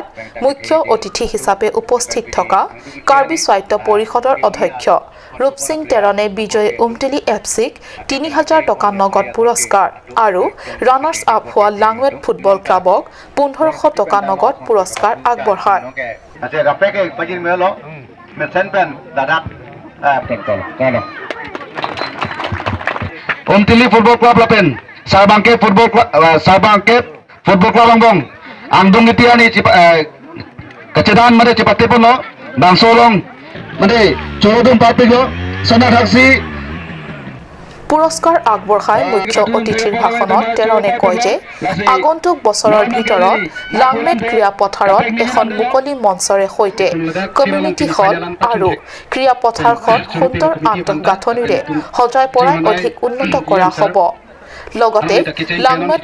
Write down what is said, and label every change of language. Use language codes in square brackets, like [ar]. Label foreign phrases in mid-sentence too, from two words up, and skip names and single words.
[as] মুখ্য অতিথি হিচাপে উপস্থিত থকা কাৰ্বি স্বায়ত্ত পৰিষদৰ অধ্যক্ষ ৰূপসিং তেৰণে বিজয় উমটিলি এফচিক 3000 টকা নগদ পুৰস্কাৰ আৰু ৰানাৰ্ছ আপ হোৱা লাংমেট ফুটবল ক্লাবক 1500 টকা নগদ পুৰস্কাৰ আগবঢ়ায় [mjw] Umtili Football Club Lapen, Sarbangke Football Club Longbong, Angdung Itiani Kacedan Made Cepate Pono, Bangsolong Made Chorodum Papigo, Sana Taxi [as] পুৰস্কাৰ আগবঢ়াই মুখ্য অতিথিৰ ভাষণত তেৰণে কয় যে আগন্তুক বছৰৰ ভিতৰত লাংমেট ক্ৰীড়া পথাৰত এখন মুকলি মঞ্চৰে সৈতে কমিউনিটি হল আৰু ক্ৰীড়া পথাৰখন সুন্দৰ আন্তঃগাঁথনিৰে সজাই পৰাই অধিক উন্নত কৰা হ'ব লগতে লাংমেট